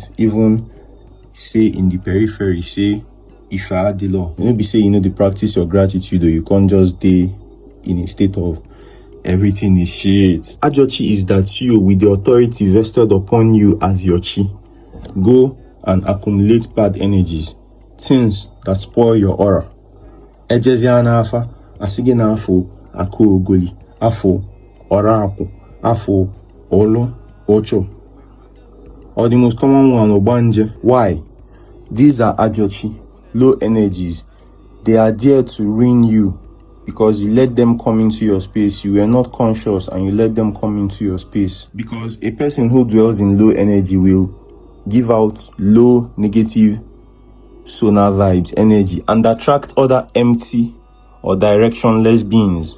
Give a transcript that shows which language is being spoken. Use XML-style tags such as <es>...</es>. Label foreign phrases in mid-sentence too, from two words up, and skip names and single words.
<en>Even say in the periphery, say if I had the law, maybe say the practice your gratitude, or you can't just stay in a state of everything is shit.</en> <ig>Ajo Chi</ig> <en>is that you, with the authority vested upon you as your Chi, go and accumulate bad energies, things that spoil your aura.</en> <ig>Ejeziana afa, asige na afo, Akogholi, afo, Orakwu, afo, Ulu, Uchu.</ig> <en>Or the most common one, Ogbanje. Why? These are</en> <ig>Ajo Chi,</ig> <en>low energies. They are there to ruin you because you let them come into your space. You were not conscious and you let them come into your space. Because a person who dwells in low energy will give out low negative sonar vibes, energy, and attract other empty or directionless beings.</en>